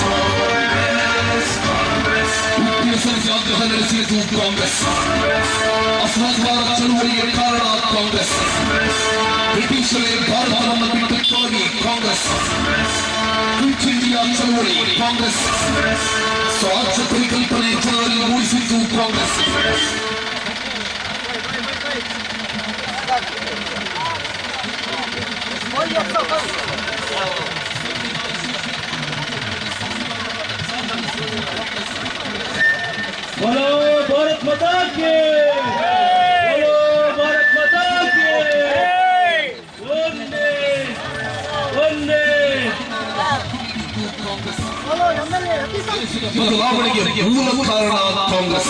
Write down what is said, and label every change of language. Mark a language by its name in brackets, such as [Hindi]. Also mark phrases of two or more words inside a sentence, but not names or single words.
[Kannada] ಉಪ್ಪಿನ ಸತ್ಯಾಗ್ರಹ ನಡೆಸಿದ್ದು ಕಾಂಗ್ರೆಸ್. ಅಸಹಕಾರ ಚಳುವಳಿಗೆ ಕಾರಣ ಕಾಂಗ್ರೆಸ್. ಬ್ರಿಟಿಷರೇ ಭಾರತವನ್ನು ಬಿಟ್ಟಕ್ಕಾಗಿ ಕಾಂಗ್ರೆಸ್. ಕ್ವಿಟ್ ಇಂಡಿಯಾ ಚಳುವಳಿ ಕಾಂಗ್ರೆಸ್. ಸ್ವರಾಜ್ಯ ಪರಿಕಲ್ಪನೆ ಜನರಲ್ಲಿ ಮೂಡಿಸಿದ್ದು ಕಾಂಗ್ರೆಸ್. [Hindi] बोलो भारत माता की, बोलो भारत माता की, वंदे वंदे. [Kannada] ಬದಲಾವಣೆಗೆ ಮೂಲ ಕಾರಣ ಕಾಂಗ್ರೆಸ್.